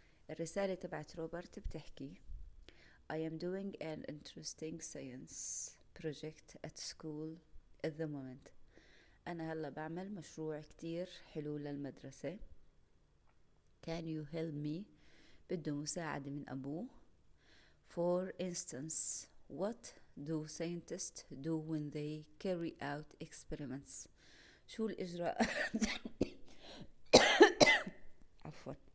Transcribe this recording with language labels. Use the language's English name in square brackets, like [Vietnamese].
[Arabic] الرسالة تبعت روبرت بتحكي [English] I am doing an interesting science project at school at the moment. [Arabic] أنا هلا بعمل مشروع كتير حلو للمدرسة. [English] Can you help me؟ [Arabic] بده مساعدة من أبوه. [English] For instance, what do scientists do when they carry out experiments؟ [Arabic] شو الإجراءات عفوا.